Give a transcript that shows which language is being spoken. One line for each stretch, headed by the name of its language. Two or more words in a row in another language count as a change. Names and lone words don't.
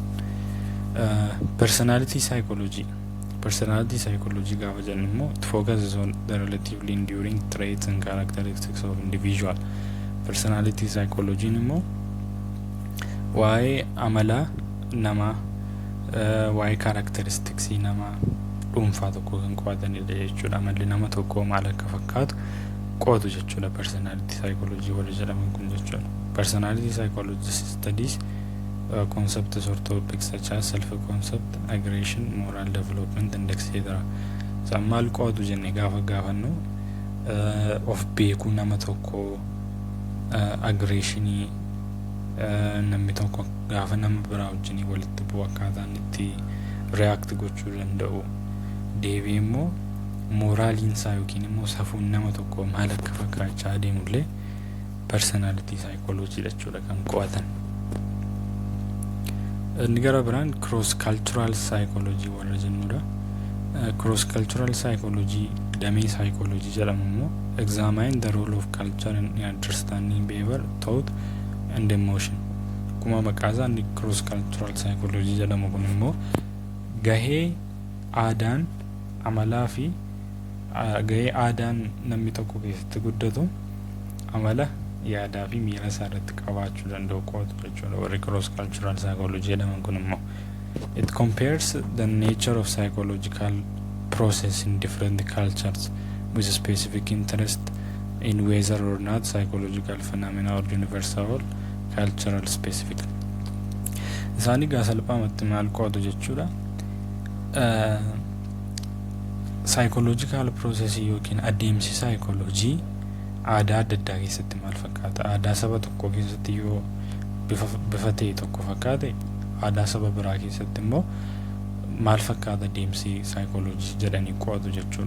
English: Personality psychology
Oromo: gaafa jennu immoo
English: it focuses on the relatively enduring traits and characteristics of individual. Personality psychology
Oromo: immoo waa'ee amala namaa, waa'ee characteristics namaa dhuunfaa tokko kan qo'atanidha jechuudha. Amalli nama tokkoo maal akka fakkaatu qo'atu jechuudha
English: personality psychology
Oromo: warri jedhaman kun jechuudha.
English: Personality psychology studies concepts or topics such as self-concept, aggression, moral development and etc.
Oromo: Maal qo'atu jenne gaafa gaafannu of beekuu nama tokkoo, aggressionii namni tokko gaafa nama biraa wajjin walitti bu'u akkaataan itti react gochuu danda'u, deebii immoo moraaliin isaa yookiin immoo safuun nama tokko maal akka fakkaachaa adeemullee
English: personality psychology
Oromo: jechuudha kan qo'atan. Inni gara biraan
English: cross cultural psychology
Oromo: warra jennudha.
English: Cross cultural psychology
Oromo: damee psychology jedhamu immoo
English: examine the role of culture in understanding behavior, thought and emotion.
Oromo: Kuma maqaasaa inni
English: cross cultural psychology
Oromo: jedhamu kun immoo gahee aadaan amalaa fi gahee aadaan namni tokko keessatti guddatu amala yaadaa fi miira isaa irratti qabaachuu danda'u qo'atu jechuudha warri
English: cross cultural psychology
Oromo: jedhaman kun immoo.
English: It compares the nature of psychological process in different cultures with a specific interest in whether or not psychological phenomena are universal or cultural specific.
Oromo: Isaanii gaa salphaamatti maal qo'atu jechuudha.
English: Psychological process
Oromo: yookiin adeemsi psychology aadaa adda addaa keessatti maal fakkaata, aadaa saba tokko keessatti yoo bifa ta'e tokko fakkaate aadaa saba biraa keessatti immoo maal fakkaata adeemsi psychology jedhanii qo'atu jechuudha.